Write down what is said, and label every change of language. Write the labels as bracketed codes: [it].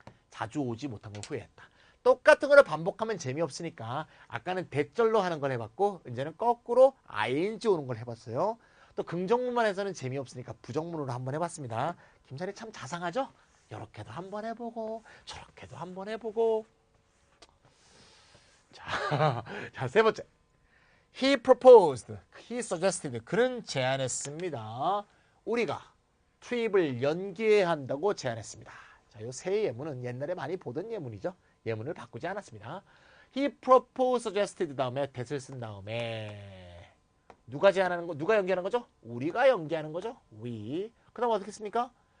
[ko] 자주 오지 못한 걸 후회했다. 똑같은 걸 반복하면 재미없으니까 아까는 대절로 하는 걸 해봤고 이제는 거꾸로 ing 오는 걸 해봤어요. 또 긍정문만 해서는 재미없으니까 부정문으로 한번 해봤습니다. 김찬이 참 자상하죠? 이렇게도 한번 해보고 저렇게도 한번 해보고. 자, 세 번째. [en] He proposed, he suggested. [ko] 그는 제안했습니다. 우리가 트립을 연기해야 한다고 제안했습니다. 자, 이 세 예문은 옛날에 많이 보던 예문이죠. 예문을 바꾸지 않았습니다. He proposed, suggested 다음에 that을 쓴 다음에 누가 제안하는 거, 누가 연기하는 거죠? 우리가 연기하는 거죠. We. 그 다음 어떻게 씁니까?